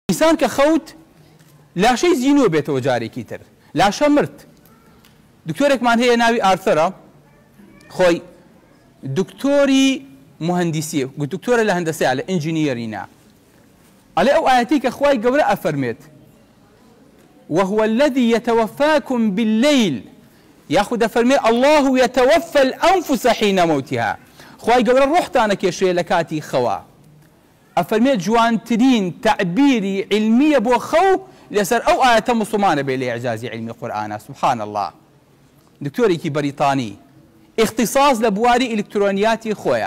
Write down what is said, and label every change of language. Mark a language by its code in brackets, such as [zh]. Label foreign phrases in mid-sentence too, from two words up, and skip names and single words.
[ckb] ئینسان کە خەوت لاشەی زیینوە بێتەوە جارێکی تر لاشە مرد. دکتۆرێکمان هەیە ناوی ئارتەرە، خۆی دکتۆری مهندسیە، دکتۆرە لە هەندەسەیە لە ئینجینیەرینا. ئەڵێ ئەو ئاەتی کە خوای گەورە ئەفەرمێت [ar] وهو الذي يتوفاكم بالليل [ckb] یاخود ئەفەرمێ [ar] الله يتوفى الأنفس حين موتها. [ckb] خوای گەورە ڕۆحتانە کێشەیە لە کاتی خەوا. ئەفەرمێت جوانترین تعبیری علمیە بۆ خەو لەسەر ئەو ئاەتە موسڵمانە بێ لە ئیعجازی علمی قورئانە. [ar] سبحان الله. [ckb] دکتۆرێکی بەریتانی اختصاص لە بواری ئیلکترۆنیاتی خۆیە.